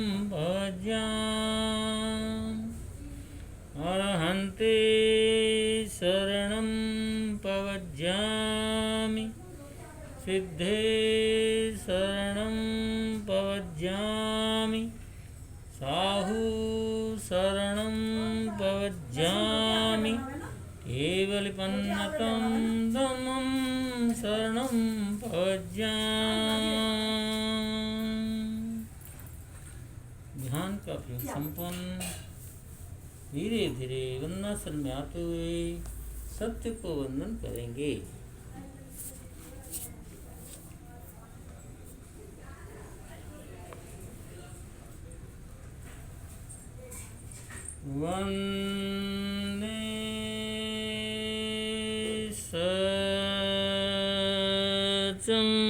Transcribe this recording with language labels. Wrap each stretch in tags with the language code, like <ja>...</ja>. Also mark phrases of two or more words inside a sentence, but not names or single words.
<pra>प्रवज्जामि अरहन्ते शरणं प्रवज्जामि सिद्धे शरणं प्रवज्जामि साहु शरणं प्रवज्जामि केवलिपन्नतं धम्मं शरणं प्रवज्जामि।</pra> <hi>ध्यान का प्रयोग संपन्न। धीरे धीरे वंदनासन में आते हुए सत्य को वंदन करेंगे।</hi> <sa>वंदे सत्यं</sa>